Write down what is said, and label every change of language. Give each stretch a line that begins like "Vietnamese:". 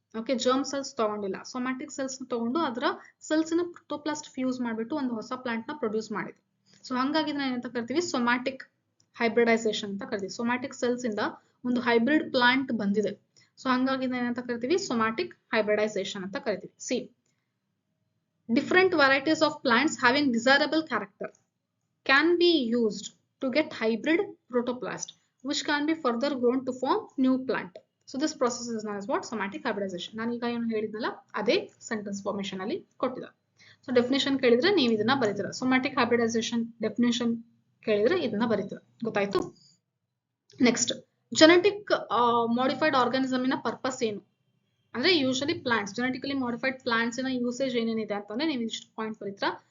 Kannada: Okay, germ cells ತಗೊಂಡಿಲ್ಲ, somatic cells ತಗೊಂಡು ಅದರ ಸೆಲ್ಸ್ ನ ಪ್ರೋಟೋಪ್ಲಾಸ್ಟ್ ಫ್ಯೂಸ್ ಮಾಡ್ಬಿಟ್ಟು ಒಂದು ಹೊಸ ಪ್ಲಾಂಟ್ ನ ಪ್ರೊಡ್ಯೂಸ್ ಮಾಡಿದ್ವಿ. ಸೊ ಹಂಗಾಗಿ ಇದನ್ನ ಏನಂತ ಕರಿತೀವಿ, ಸೊಮ್ಯಾಟಿಕ್ ಹೈಬ್ರಿಡೈಸೇಷನ್ ಅಂತ ಕರಿತೀವಿ. ಸೊಮ್ಯಾಟಿಕ್ ಸೆಲ್ಸ್ ಇಂದ ಒಂದು ಹೈಬ್ರಿಡ್ ಪ್ಲಾಂಟ್ ಬಂದಿದೆ. ಸೊ ಹಂಗಾಗಿ ಇದನ್ನ ಏನಂತ ಕರಿತೀವಿ, ಸೊಮ್ಯಾಟಿಕ್ ಹೈಬ್ರಿಡೈಸೇಷನ್ ಅಂತ ಕರಿತೀವಿ.
English: See, different varieties of plants having desirable character can be used to get hybrid protoplast which can be further grown to form new plant. So this process is known as what somatic hybridization.
Kannada: ನಾನು ಈಗ ಏನು ಹೇಳಿದ್ನಲ್ಲ ಅದೇ sentence formation ಅಲ್ಲಿ ಕೊಟ್ಟಿದ್ದ. So definition ಕೇಳಿದ್ರೆ ನೀವು ಇದನ್ನ ಬರೀತೀರ. ಸೊಮ್ಯಾಟಿಕ್ ಹೈಬ್ರಿಡೈಸೇಷನ್ ಡೆಫಿನೇಷನ್ ಕೇಳಿದ್ರೆ ಇದನ್ನ ಬರೀತೀರ. ಗೊತ್ತಾಯ್ತು? ನೆಕ್ಸ್ಟ್, ಜೆನೆಟಿಕ್ ಮಾಡಿಫೈಡ್ ಆರ್ಗಾನಿಸಮ್ ನ ಪರ್ಪಸ್ ಏನು ಅಂದ್ರೆ usually plants, genetically modified plants ನ ಯೂಸೇಜ್ ಏನೇನಿದೆ ಅಂತಂದ್ರೆ ನೀವು ಇಷ್ಟು ಪಾಯಿಂಟ್ ಬರೀತೀರಾ.